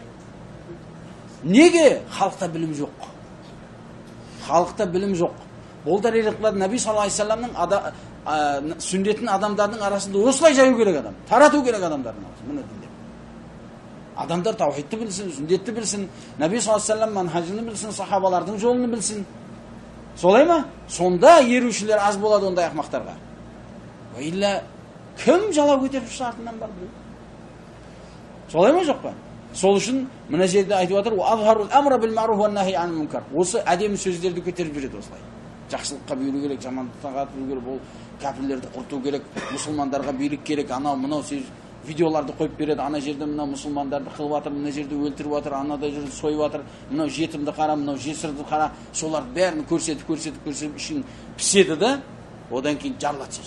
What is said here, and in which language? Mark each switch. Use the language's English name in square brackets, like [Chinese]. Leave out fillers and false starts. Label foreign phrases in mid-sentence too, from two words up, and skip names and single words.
[Kazakh] Неге? Халықта білім жоқ. Халықта білім жоқ. Бұл да религиялар [Arabic] نبي صلى الله عليه وسلم [Kazakh] сүннетін адамдардың арасында осылай жаю керек адам. Тарату керек адамдардың арасында. Міне дінде. Адамдар таухидты білсін, сүннетті білсін, [Arabic] نبي صلى الله عليه وسلم [Kazakh] манхажын білсін, сахабалардың жолын білсін. Солай ма? Сонда ерушілер аз болады ондай ақмақтарға. Илля кім жалау көтеріп шықса артынан бар біреу. Солай ма жоқ па? Сол үшін мына жерде айтып жатыр, [Arabic] "أظهروا الأمر بالمعروف والنهي عن المنكر". [Kazakh] Осы әдемі сөздерді көтеріп жүреді осылай. Жақсылыққа бұйыру керек, жамандықтан қатыру керек, ол кәпірлерді құрту керек, мұсылмандарға билік керек, анау мынау видеоларды қойып береді, ана жерде мынау мұсылмандарды қылып жатыр, мына жерде өлтіріп жатыр, анада жерде сойып жатыр, мынау жетімді қара, мынау жесірді қара, солардың бәрін көрсетіп ішін піседі да, одан кейін жарылады сосын.